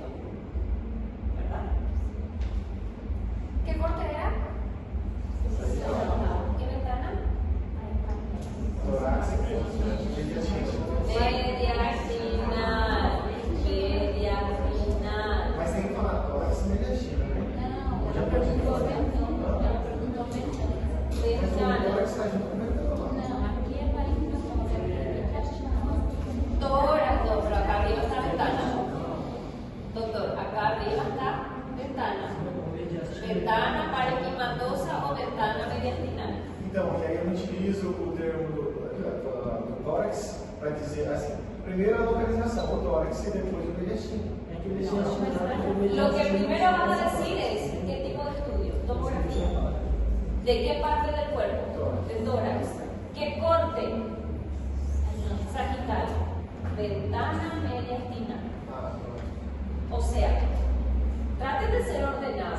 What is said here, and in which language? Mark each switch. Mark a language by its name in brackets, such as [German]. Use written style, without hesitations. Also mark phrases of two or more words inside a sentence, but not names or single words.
[Spanish] ¿Verdad? ¿Qué corte era? ¿Qué ventana? Torácica, Mediastinal. Mediastinal. [Portuguese] mas tem que falar tórax e mediastina, né? Não, ela perguntou ventana. Ela perguntou ventana. Mas o Ventana. tórax está junto com o ventana. Não, aqui é parenquimatosa, aqui é mediastinal. [Spanish] Tórax, no, pero acá arriba está ventana. Doctor, acá arriba está ventana. [Portuguese] Ventana parenquimatosa ou ventana mediastinal. Então, e aí eu utilizo o termo do tórax para dizer assim, primeiro a localização, o tórax e depois o mediastino. [Spanish] Lo que primero van a decir es qué tipo de estudio, tomografía, de qué parte del cuerpo, del tórax, qué corte, sagital, ventana mediastinal. O sea, traten de ser ordenados.